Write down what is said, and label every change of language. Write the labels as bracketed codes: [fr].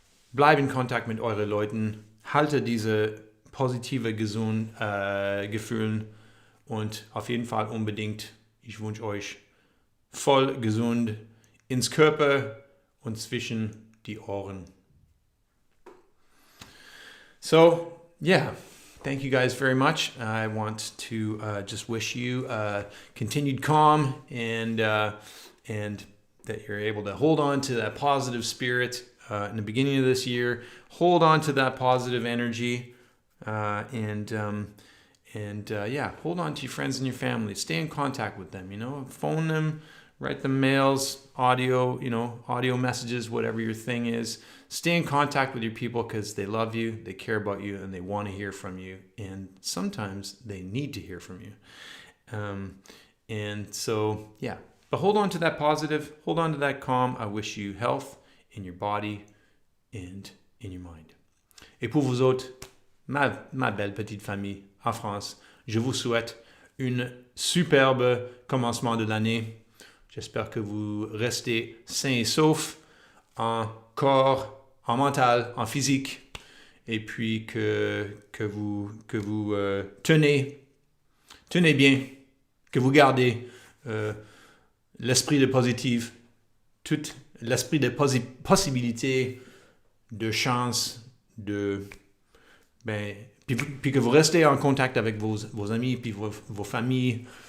[de] Bleib in Kontakt mit euren Leuten, halte diese positive Gefühlen und auf jeden Fall unbedingt, ich wünsche euch voll gesund ins Körper und zwischen die Ohren. [en] So, yeah. Thank you guys very much. I want to just wish you continued calm and that you're able to hold on to that positive spirit in the beginning of this year. Hold on to that positive energy and hold on to your friends and your family. Stay in contact with them. Phone them, write them mails, audio messages, whatever your thing is. Stay in contact with your people because they love you, they care about you, and they want to hear from you. And sometimes they need to hear from you. But hold on to that positive, hold on to that calm. I wish you health in your body and in your mind. [fr] Et pour vous autres, ma belle petite famille en France, je vous souhaite un superbe commencement de l'année. J'espère que vous restez sains et saufs en corps, en mental, en physique, et puis que vous tenez bien, que vous gardez l'esprit de positif, tout l'esprit de possibilité, de chance, puis que vous restez en contact avec vos amis, puis vos familles.